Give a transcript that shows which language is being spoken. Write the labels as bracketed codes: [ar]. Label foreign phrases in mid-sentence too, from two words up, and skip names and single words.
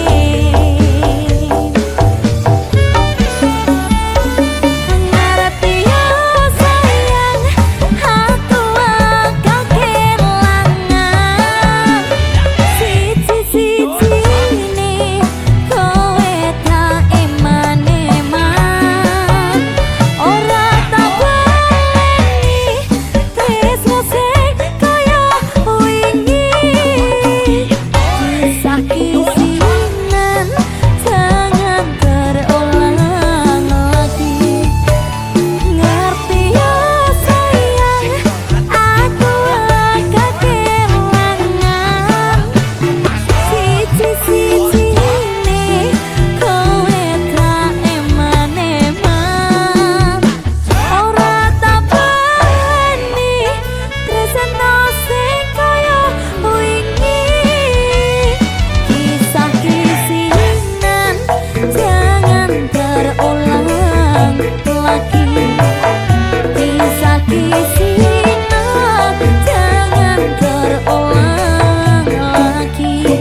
[jv] Ngerti ya sayang, aku agak kelangan siji-sijine kowe tak eman-eman ora tak baleni tresno sing kaya wingi kisah kisinan [id] jangan terulang lagi. [jv] Ngerti ya sayang, aku agak kelangan siji-sijine kowe tak eman-eman ora tak baleni tresno sing kaya wingi kisah kisinan [id] jangan terulang lagi. Kisah kisinan jangan terulang lagi.